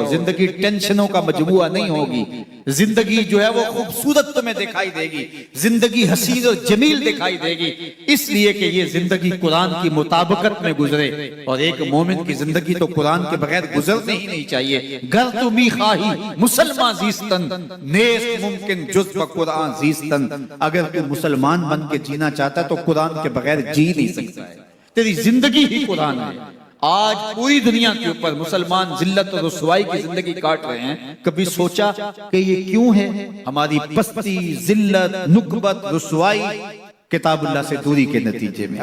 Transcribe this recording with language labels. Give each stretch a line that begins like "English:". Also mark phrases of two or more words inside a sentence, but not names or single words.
Urdu: زندگی ٹینشنوں کا مجموعہ نہیں ہوگی، زندگی جو ہے وہ خوبصورت تمہیں دکھائی دے گی، زندگی حسین اور جمیل دکھائی دے گی، اس لیے کہ یہ زندگی قرآن کی مطابقت میں گزرے۔ اور ایک مومن کی زندگی تو قرآن کے بغیر گزرنے ہی نہیں چاہیے۔
Persian: گر تمی خواہی مسلمان زیستن، نیست ممکن جز قرآن زیستن۔
Urdu: اگر تو مسلمان بن کے جینا چاہتا ہے تو قرآن کے بغیر جی نہیں سکتا ہے۔ تیری زندگی ہی قرآن ہے۔ آج پوری دنیا کے اوپر مسلمان ذلت اور رسوائی کی زندگی کاٹ رہے ہیں۔ کبھی سوچا کہ یہ کیوں ہے؟ ہماری پستی، ذلت، نکبت، رسوائی کتاب اللہ سے دوری کے نتیجے میں۔